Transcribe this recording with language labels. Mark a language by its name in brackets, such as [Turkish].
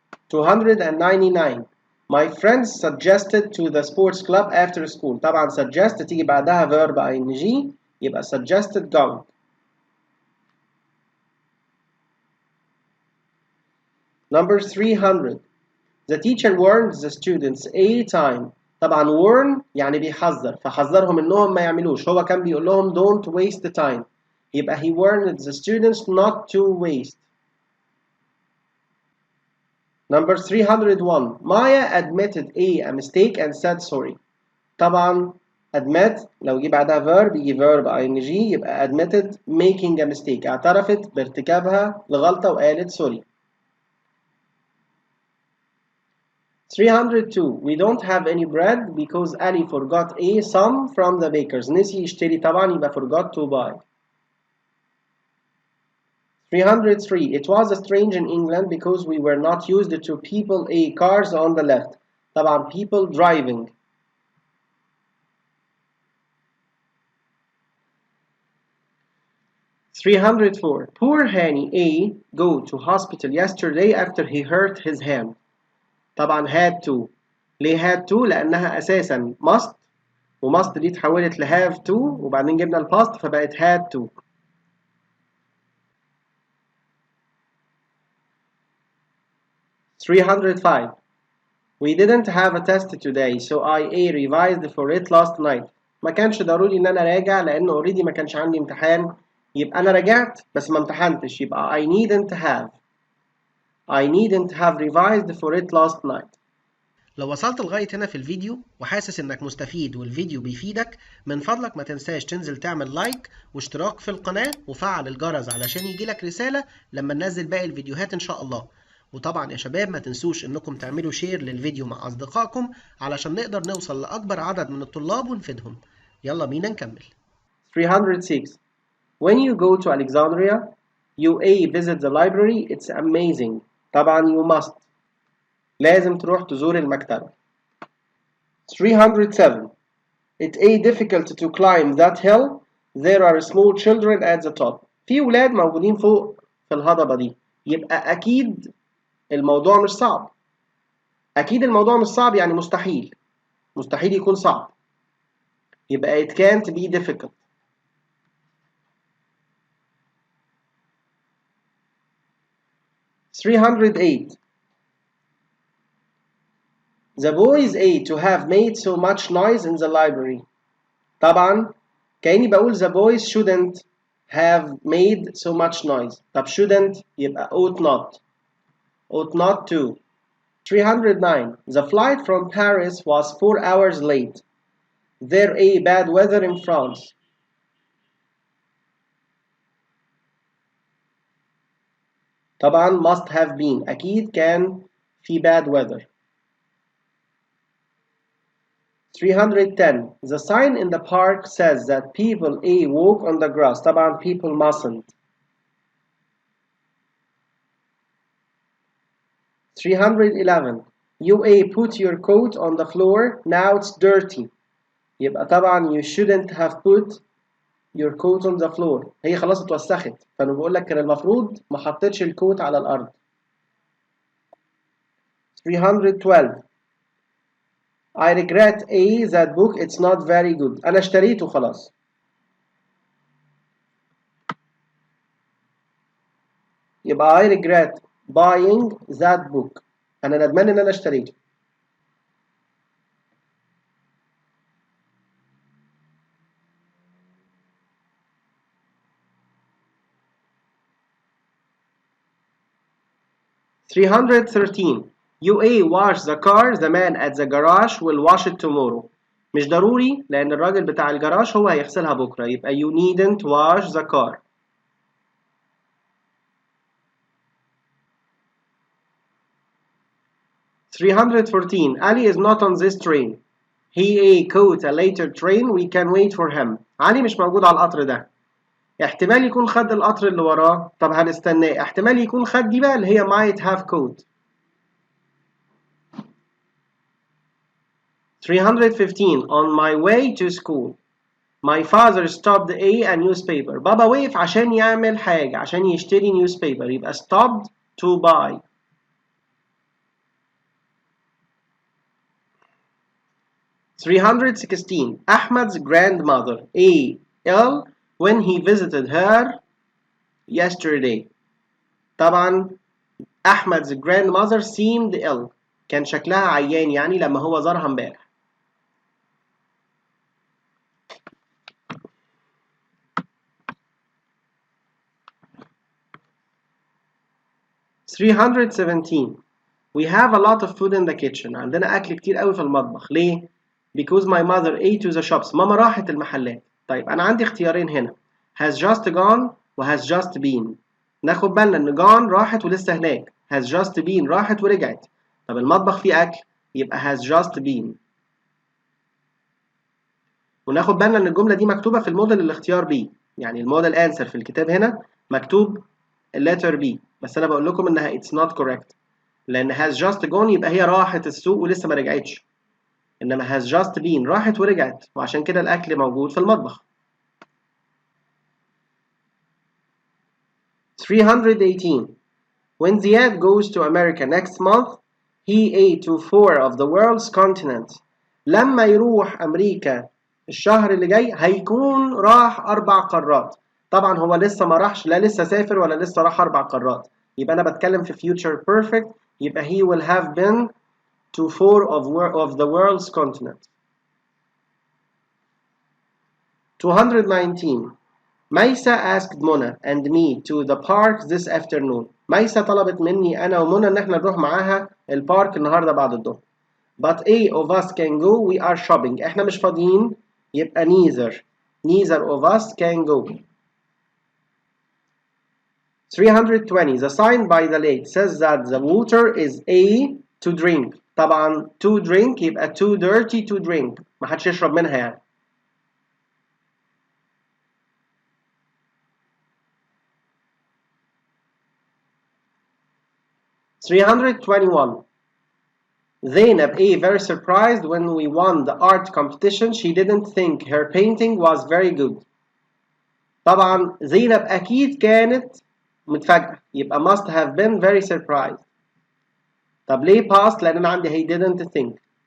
[English] 299. My friends suggested to the sports club after school. [Arabic] طبعا [English] suggest [Arabic] تيجي بعدها [English] verb ing [Arabic] يبقى [English] suggested going. Number 300. The teacher warned the students a time. [Arabic] طبعا warn يعني بيحذر فحذرهم انهم ما يعملوش. هو كان بيقول لهم [English] don't waste the time. [Arabic] يبقى [English] he warned the students not to waste. Number 301. Maya admitted a mistake and said sorry. [Arabic] طبعا [English] admit [Arabic] لو جه بعدها [English] verb [Arabic] يجي [English] verb ing [Arabic] يبقى [English] admitted making a mistake. [Arabic] اعترفت بارتكابها لغلطة وقالت sorry. [English] 302. We don't have any bread because Ali forgot some from the bakers. [Arabic] نسي يشتري طبعا يبقى [English] forgot to buy. 303. It was strange in England because we were not used to people cars on the left. طبعا people driving. 304. Poor Hani A go to hospital yesterday after he hurt his hand. طبعا had to. [Arabic] ليه [English] had to؟ [Arabic] لأنها أساسا must، وmust دي اتحولت ل [English] have to [Arabic] وبعدين جبنا الباست فبقت had to. [English] 305. We didn't have a test today so I revised for it last night. [Arabic] ما كانش ضروري إن أنا راجع لأن already ما كانش عندي امتحان، يبقى أنا راجعت بس ما امتحنتش، يبقى [English] I needn't have revised for it last night. [Arabic] لو وصلت لغاية هنا في الفيديو وحاسس إنك مستفيد والفيديو بيفيدك، من فضلك ما تنساش تنزل تعمل لايك واشتراك في القناة وفعل الجرس علشان يجيلك رسالة لما ننزل باقي الفيديوهات إن شاء الله. وطبعا يا شباب ما تنسوش إنكم تعملوا شير للفيديو مع أصدقائكم علشان نقدر نوصل لأكبر عدد من الطلاب ونفيدهم. يلا بينا نكمل. 306. [English] When you go to Alexandria, you visit the library. It's amazing. [Arabic] طبعا [English] you must. [Arabic] لازم تروح تزور المكتبة. 307. [English] It's difficult to climb that hill. There are small children at the top. [Arabic] في ولاد موجودين فوق في الهضبة دي. يبقى أكيد الموضوع مش صعب. أكيد الموضوع مش صعب يعني مستحيل. مستحيل يكون صعب. [English] يبقى it can't be difficult. 308. The boys to have made so much noise in the library. [Arabic] طبعا كأني بقول [English] the boys shouldn't have made so much noise. طب shouldn't يبقى ought not. Ought not to. 309. The flight from Paris was 4 hours late. There bad weather in France. طبعا must have been. [Arabic] أكيد كان في [English] bad weather. 310. The sign in the park says that people walk on the grass. طبعا people mustn't. 311. You put your coat on the floor. Now it's dirty. [Arabic] يبقى طبعا [English] you shouldn't have put your coat on the floor. [Arabic] هي خلاص اتوسخت، فانا بقول لك كان المفروض ما حطيتش الكوت على الارض. [English] 312. I regret that book. It's not very good. [Arabic] أنا اشتريته خلاص. يبقى [English] I regret buying that book. [Arabic] أنا ندمان إن أنا اشتريته. [English] 313. You wash the car. The man at the garage will wash it tomorrow. [Arabic] مش ضروري لأن الراجل بتاع الجراج هو هيغسلها بكرة، يبقى [English] you needn't wash the car. 314. Ali is not on this train. He caught a later train. We can wait for him. [Arabic] علي مش موجود على القطر ده. احتمال يكون خد القطر اللي وراه. طب هنستناه. احتمال يكون خد دي بقى اللي هي [English] might have caught. 315. On my way to school. My father stopped a newspaper. [Arabic] بابا وقف عشان يعمل حاجة، عشان يشتري newspaper. يبقى [English] stopped to buy. 316. Ahmad's grandmother ill when he visited her yesterday. [Arabic] طبعا [English] Ahmad's grandmother seemed ill. [Arabic] كان شكلها عيان يعني لما هو زارها امبارح. [English] 317. We have a lot of food in the kitchen. [Arabic] عندنا أكل كتير قوي في المطبخ. ليه؟ [English] Because my mother ate to the shops. [Arabic] ماما راحت المحلات. طيب أنا عندي اختيارين هنا. [English] Has just gone [Arabic] و [English] has just been. [Arabic] ناخد بالنا إن gone راحت ولسه هناك. [English] Has just been [Arabic] راحت ورجعت. طب المطبخ فيه أكل يبقى [English] has just been. [Arabic] وناخد بالنا إن الجملة دي مكتوبة في الموديل الاختيار B. يعني الموديل answer في الكتاب هنا مكتوب letter B. بس أنا بقول لكم إنها [English] it's not correct. [Arabic] لأن [English] has just gone [Arabic] يبقى هي راحت السوق ولسه ما رجعتش. إنما [English] has just been [Arabic] راحت ورجعت، وعشان كده الأكل موجود في المطبخ. [English] 318 When Ziad goes to America next month he ate to 4 of the world's continents. [Arabic] لما يروح أمريكا الشهر اللي جاي هيكون راح 4 قارات. طبعا هو لسه ما راحش، لا لسه سافر ولا لسه راح 4 قارات، يبقى أنا بتكلم في [English] future perfect، [Arabic] يبقى [English] he will have been to 4 of the world's continents. 219 ميسة asked Mona and me to the park this afternoon. [Arabic] ميسة طلبت مني أنا ومنى إن احنا نروح معاها البارك النهاردة بعد الظهر. [English] But A of us can go, we are shopping. [Arabic] احنا مش فاضيين، يبقى [English] neither of us can go. 320 The sign by the lake says that the water is A to drink. [Arabic] طبعا to drink يبقى [English] too dirty to drink، [Arabic] ما حدش يشرب منها يعني. [English] 321 Zainab A very surprised when we won the art competition. She didn't think her painting was very good. [Arabic] طبعا زينب أكيد كانت متفاجئة، يبقى [English] must have been very surprised. [Arabic] طب ليه past؟ لأن أنا عندي [English] he didn't think.